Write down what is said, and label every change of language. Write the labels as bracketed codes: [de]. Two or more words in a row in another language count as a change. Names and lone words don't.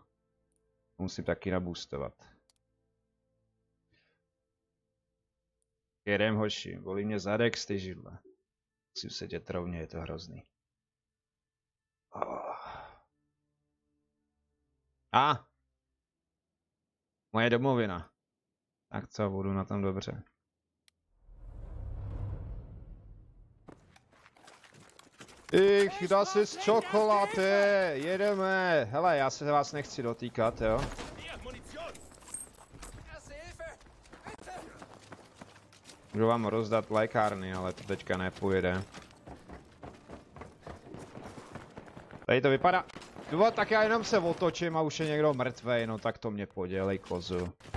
[cs] Musím taky naboostovat. Jedem hoši, bolí mě zadek z ty židle. Musím sedět rovně, je to hrozný. A! Moje domovina. Tak co, budu na tom dobře. [de] Ich, das ist Schokolade! [cs] Jedeme! Hele, já se vás nechci dotýkat, jo? Můžu vám rozdat lékárny, ale to teďka nepůjde. Tady to vypadá... No, tak já jenom se otočím a už je někdo mrtvej, no tak to mě podělej, kozu.